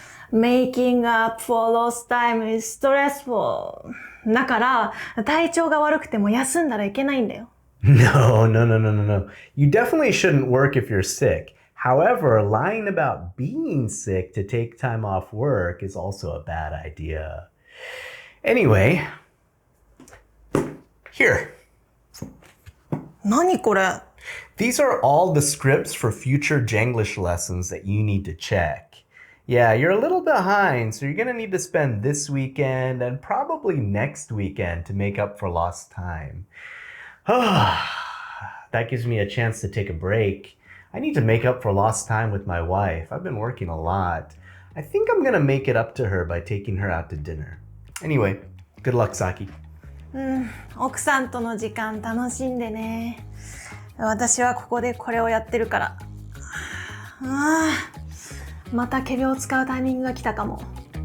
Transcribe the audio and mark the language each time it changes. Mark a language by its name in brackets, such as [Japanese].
[English] Making up for lost time is stressful. [Japanese] だから、体調が悪くても休んだらいけないんだよ。 [English] No. You definitely shouldn't work if you're sick. However, lying about being sick to take time off work is also a bad idea. Anyway, here. [Japanese] 何これ? [English] These are all the scripts for future Janglish lessons that you need to check. Yeah, you're a little behind, so you're going to need to spend this weekend and probably next weekend to make up for lost time. That gives me a chance to take a break. I need to make up for lost time with my wife. I've been working a lot. I think I'm going to make it up to her by taking her out to dinner. Anyway, good luck, Saki. [Japanese] 奥さんとの時間楽しんでね。私はここでこれをやってるから。また仮病を使うタイミングが来たかも。